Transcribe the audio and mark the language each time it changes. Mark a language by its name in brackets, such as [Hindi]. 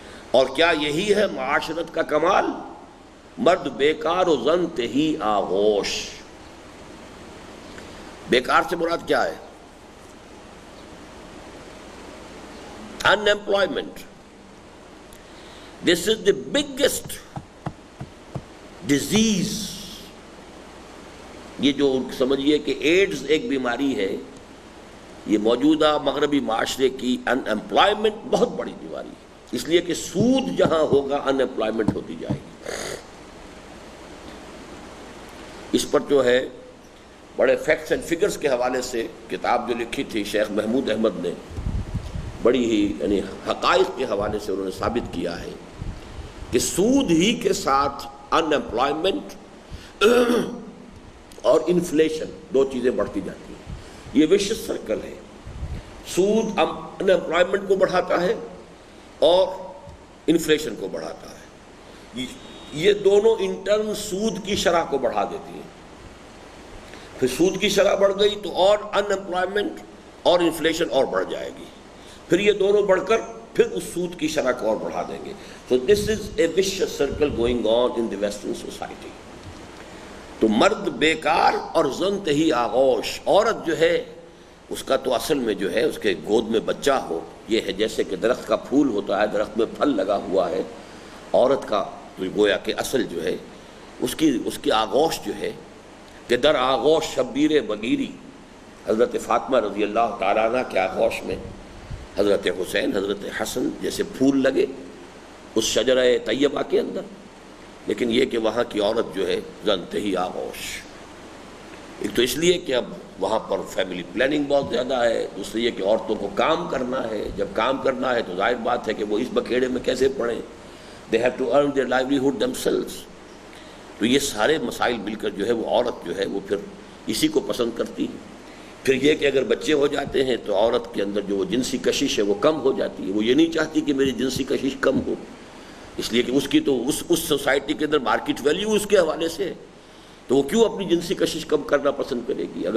[Urdu] اور کیا یہی ہے معاشرت کا کمال؟ مرد بیکار و زن تہی آغوش. بیکار سے مراد کیا ہے؟ unemployment. [English] This is the biggest disease. [Urdu] یہ جو سمجھیے کہ ایڈز ایک بیماری ہے، یہ موجودہ مغربی معاشرے کی ان امپلائمنٹ بہت بڑی بیماری ہے. اس لیے کہ سود جہاں ہوگا ان امپلائمنٹ ہوتی جائے گی. اس پر جو ہے بڑے فیکٹس اینڈ فگرز کے حوالے سے کتاب جو لکھی تھی شیخ محمود احمد نے، بڑی ہی یعنی حقائق کے حوالے سے انہوں نے ثابت کیا ہے کہ سود ہی کے ساتھ ان امپلائمنٹ اور انفلیشن، دو چیزیں بڑھتی جاتی ہیں. یہ وشس سرکل ہے. سود ان امپلائمنٹ کو بڑھاتا ہے اور انفلیشن کو بڑھاتا ہے. یہ دونوں انٹرن سود کی شرح کو بڑھا دیتی ہیں. پھر سود کی شرح بڑھ گئی تو اور ان امپلائمنٹ اور انفلیشن اور بڑھ جائے گی. پھر یہ دونوں بڑھ کر پھر اس سود کی شرح کو اور بڑھا دیں گے. [English] So this is a vicious circle going on in the Western society. [Urdu] تو مرد بیکار اور زن تہی آغوش. عورت جو ہے اس کا تو اصل میں جو ہے اس کے گود میں بچہ ہو، یہ ہے جیسے کہ درخت کا پھول ہوتا ہے، درخت میں پھل لگا ہوا ہے. عورت کا تو گویا کہ اصل جو ہے اس کی آغوش جو ہے کہ در آغوش شبیر بگیری. حضرت فاطمہ رضی اللہ تعالیٰ عنہ کے آغوش میں حضرت حسین، حضرت حسن جیسے پھول لگے اس شجرہ طیبہ کے اندر. لیکن یہ کہ وہاں کی عورت جو ہے زنتہی آغوش. ایک تو اس لیے کہ اب وہاں پر فیملی پلاننگ بہت زیادہ ہے، دوسری یہ کہ عورتوں کو کام کرنا ہے. جب کام کرنا ہے تو ظاہر بات ہے کہ وہ اس بکھیڑے میں کیسے پڑیں. [English] they have to earn their livelihood themselves. [Urdu] تو یہ سارے مسائل مل کر جو ہے وہ عورت جو ہے وہ پھر اسی کو پسند کرتی ہے. پھر یہ کہ اگر بچے ہو جاتے ہیں تو عورت کے اندر جو وہ جنسی کشش ہے وہ کم ہو جاتی ہے. وہ یہ نہیں چاہتی کہ میری جنسی کشش کم ہو، اس لیے کہ اس کی تو اس سوسائٹی کے اندر مارکیٹ ویلیو اس کے حوالے سے ہے، تو وہ کیوں اپنی جنسی کشش کم کرنا پسند کرے گی.